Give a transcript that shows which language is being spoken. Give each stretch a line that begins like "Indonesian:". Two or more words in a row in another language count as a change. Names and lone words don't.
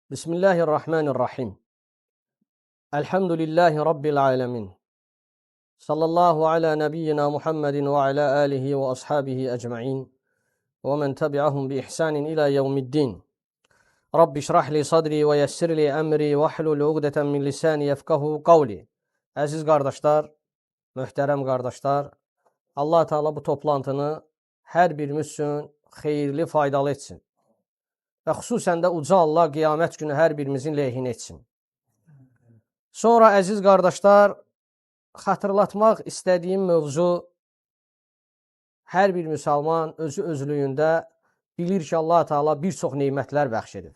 Arabic: بسم الله الرحمن الرحيم. الحمد لله رب العالمين. صلى الله على نبينا محمد وعلى آله وأصحابه أجمعين. ومن تبعهم بإحسان إلى يوم الدين. رب اشرح لي صدري ويسر لي أمري واحلل عقدة من لساني يفقهوا قولي.
Azerbaijani: Əziz qardaşlar, möhtərəm qardaşlar, Allah Teala bu toplantını hər birimiz üçün xeyirli, faydalı etsin. Və xüsusən də uca Allah qiyamət günü hər birimizin lehine etsin. Sonra əziz qardaşlar, xatırlatmaq istədiyim mövzu, hər bir müsəlman özü özlüyündə bilir ki, Allah Teala bir çox neymətlər bəxş edir.